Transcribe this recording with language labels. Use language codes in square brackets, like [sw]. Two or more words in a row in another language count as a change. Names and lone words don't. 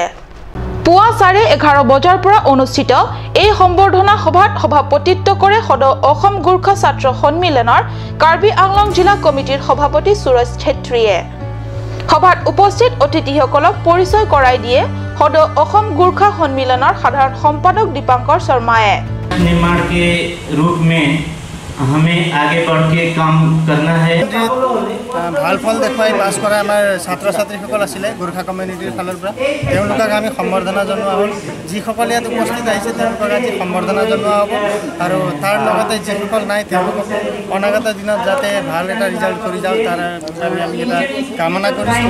[as] পুৱা 11:30 বজাৰ পৰা অনুষ্ঠিত এই সম্বৰ্ধনা সভাত সভাপতিত্ব কৰে সদৌ অসম গোৰ্খা ছাত্ৰ সন্মিলনৰ কাৰ্বি আংলং জিলা কমিটিৰ সভাপতি সুৰজ ছেত্ৰীয়ে। সভাত উপস্থিত অতিথিসকলক পৰিচয় কৰাই দিয়ে সদৌ অসম গোৰ্খা সন্মিলনৰ সাধাৰণ সম্পাদক দীপাংকৰ শৰ্মায়ে। [hi] निर्माण के रूप में हमें आगे बढ़ के काम करना है। [as] ভাল ফল দেখুৱাই পাছ কৰা আমাৰ ছাত্ৰ-ছাত্ৰীসকল আছিলে গোৰ্খা কমিউনিটিৰ ফালৰ পৰা তেওঁলোকক আমি সম্বৰ্ধনা জনোৱা হ'ল। যিসকল ইয়াত উপস্থিত আহিছে তেওঁলোকক আজি সম্বৰ্ধনা জনোৱা হ'ব আৰু তাৰ লগতে যিসকল নাই তেওঁলোকক অনাগত দিনত যাতে ভাল এটা ৰিজাল্ট কৰি যাওঁ তাৰ বাবে আমি এটা কামনা কৰিছোঁ।